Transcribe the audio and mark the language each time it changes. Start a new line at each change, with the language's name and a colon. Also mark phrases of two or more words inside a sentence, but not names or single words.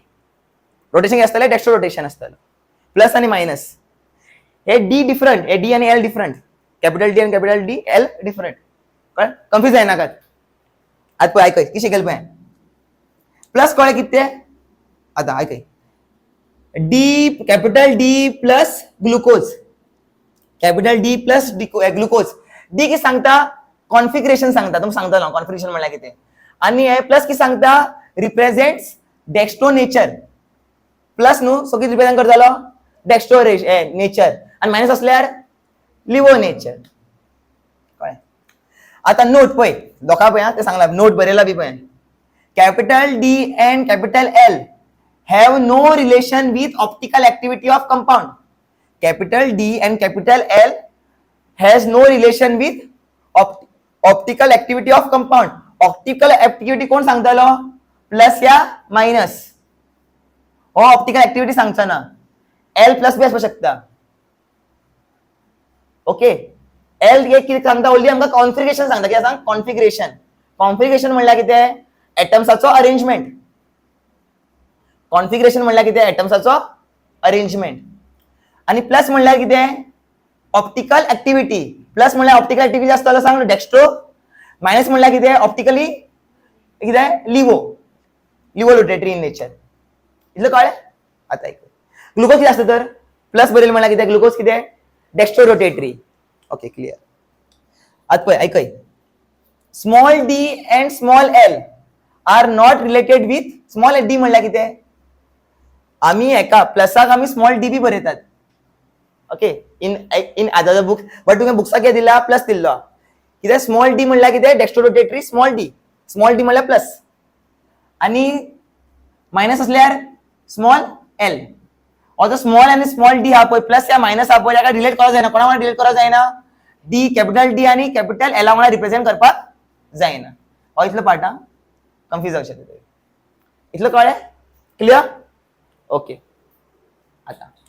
Konkani: रोटेशन आसतलें
English: dextro rotation
Konkani: आसतलें. प्लस आनी मायनस हे
English: D different.
Konkani: हे डी आनी
English: L different. capital D
Konkani: आनी
English: capital D L different.
Konkani: कळ्ळें. कन्फ्यूज जायनाकात. आतां पळय आयकय कितें शिकयलें पळय. प्लस कळ्ळें कितें तें. आतां आयकय
English: D capital D plus glucose. capital D plus glucose.
Konkani: डी कितें सांगता कॉन्फिगरेशन सांगता. तुमकां सांगतलो कॉन्फिगरेशन म्हणल्यार कितें. आनी हे प्लस कितें सांगता
English: represents dextro nature.
Konkani: प्लस न्हू सो कितें रिप्रेझेंट करतालो
English: dextro nature
Konkani: आनी मायनस असल्यार
English: levo nature.
Konkani: कळ्ळें. आतां नोट पळय दोका पळय ते सांगला नोट बरयला बी पळय.
English: capital D and capital L have no relation with optical activity of compound. Capital D and capital L has no relation with optical activity of compound. Optical activity
Konkani: कोण सांगतालो प्लस या मायनस. हो
English: optical activity
Konkani: सांगचा ना. एल प्लस बी असू शकता. ओके. एल एक कितें सांगता ओनली आमकां कॉन्फिगरेशन सांगता. कितें सांग कॉन्फिगरेशन. कॉन्फिगरेशन म्हणल्यार कितें एटम्साचो अरेंजमेंट. कॉन्फिगरेशन म्हणल्यार कितें एटम्साचो अरेंजमेंट. आनी प्लस म्हणल्यार कितें
English: optical activity.
Konkani: प्लस म्हणल्यार
English: optical activity
Konkani: आसतलो सांग डेक्स्ट्रो. मायनस म्हणल्यार कितें ऑप्टिकली कितें
English: levo rotatory in nature.
Konkani: इतलें कळ्ळें. आतां आयक ग्लुकोज कितें आसता तर प्लस बरयलें म्हणल्यार कितें ग्लुकोज कितें
English: dextro rotatory. okay clear.
Konkani: आतां पळय आयकय
English: small D and small L are not related with small D
Konkani: म्हणल्यार कितें आमी एका प्लसाक आमी
English: small D
Konkani: बी बरयतात.
English: okay in other book but
Konkani: तुवें बुक्साक कितें दिला प्लस दिल्लो. कितें
English: small D
Konkani: म्हणल्यार कितें
English: dextro rotatory small D
Konkani: म्हणल्यार प्लस आनी मायनस असल्यार
English: small L.
Konkani: और स्मॉल आनी
English: small D
Konkani: हा पळय प्लस या मायनस हा पळय ताका रिलेट करप जायना. कोणा वांगडा रिलेट करप जायना
English: D capital D
Konkani: आनी कॅपिटल एला वांगडा रिप्रेझेंट करपाक जायना. हो इतलो पार्ट हा. कन्फ्यूज जावचें ना. इतलो कळ्ळें क्लियर. ओके.